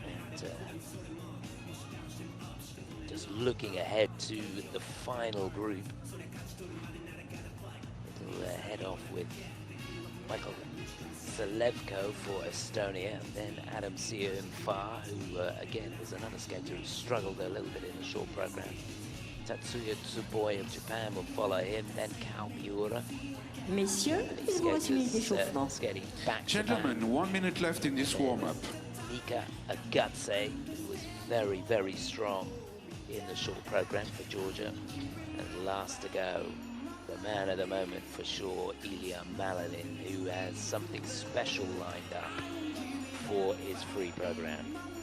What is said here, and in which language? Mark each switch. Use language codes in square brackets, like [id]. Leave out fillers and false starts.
[en] And just looking ahead to the final group. It'll head off with Michael Selevko for Estonia, and then Siao Him Fa, who again was another skater who struggled a little bit in the short program. Tatsuya Tsuboi of Japan will follow him, then Kao Miura. [fr] Messieurs, il vous reste une minute d'échauffement. [en] Skating back to Gentlemen, back. 1 minute left in this warm-up. Nika Egadze, who was very, very strong in the short program for Georgia. And last to go, the man of the moment for sure, Ilia Malinin, who has something special lined up for his free program.